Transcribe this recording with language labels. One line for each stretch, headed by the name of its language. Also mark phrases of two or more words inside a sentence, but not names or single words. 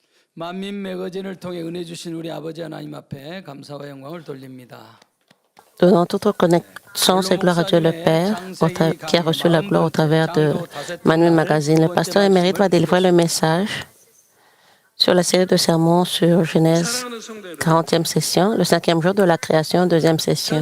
Korean: 만민 매거진을 통해 은혜 주신 우리 아버지 하나님 앞에 감사와 영광을 돌립니다.
French: Donnons toute reconnaissance et gloire à Dieu le Père, qui a reçu la gloire au travers de Manuel Magazine. Le pasteur émérite va délivrer le message sur la série de sermons sur Genèse, 40e session, le 5e jour de la création, 2e session.